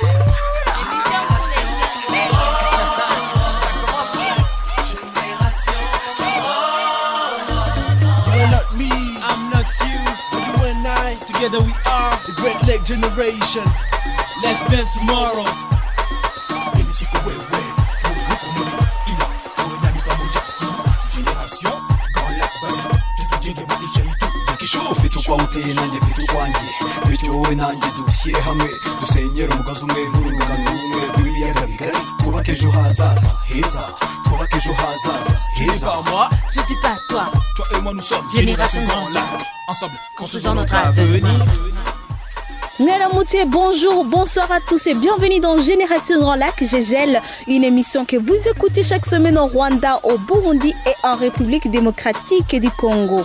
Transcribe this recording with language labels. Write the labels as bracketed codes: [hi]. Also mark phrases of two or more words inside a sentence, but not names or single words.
[en] Together we are the Great Lake Generation. Let's build tomorrow. [rw] Fituka uteye nanjye fituka wanjye bityo wowe nanjye dushyire hamwe dusenyere umugozi umwe n'urugano rumwe rw'ibiyaga bigari twubake ejo hazaza heza twubake ejo hazaza heza. [fr] Je dis pas toi. Toi et moi nous sommes Génération Grand Lac. Ensemble, construisons notre avenir. Ngaramouté, bonjour, bonsoir à tous et bienvenue dans Génération Grand Lac Gégel, une émission que vous écoutez chaque semaine au Rwanda, au Burundi et en République démocratique du Congo.